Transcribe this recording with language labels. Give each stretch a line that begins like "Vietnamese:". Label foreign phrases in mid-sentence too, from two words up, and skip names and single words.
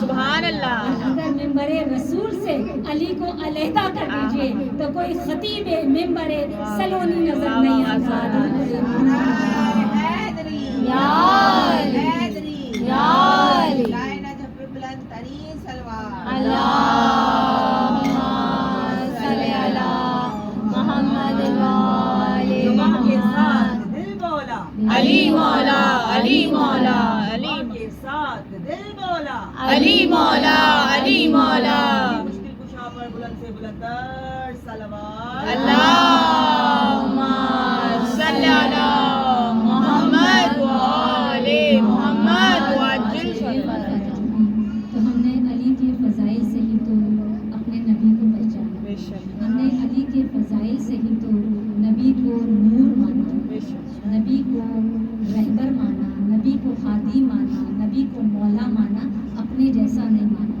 Urdu: سبحان اللہ۔ اور اگر ممبر رسول سے علی کو علیحدہ کر دیجئے تو کوئی خطیب ممبر سلونی نظر نہیں آتا۔ نعرہ حیدری، یا علی، حیدری، یا علی لائے نجف بلند ترین سلوار
Arabic: اللهم صل على محمد وآل محمد
Urdu: دل بولا علی مولا علی مولا علی کے ساتھ دل بولا علی مولا علی مولا مشکل کشا پر بلند سے بلندتر صلوات
Arabic: اللهم صل على محمد وآل محمد وعجل فرجهم.
Urdu: تو ہم نے علی کے فضائل سے ہی تو اپنے نبی کو پہچانا، ہم نے علی کے فضائل سے ہی تو نبی کو نور مانا، نبی کو رہبر مانا، نبی کو ہادی مانا، نبی کو مولا مانا، اپنے جیسا نہیں مانا.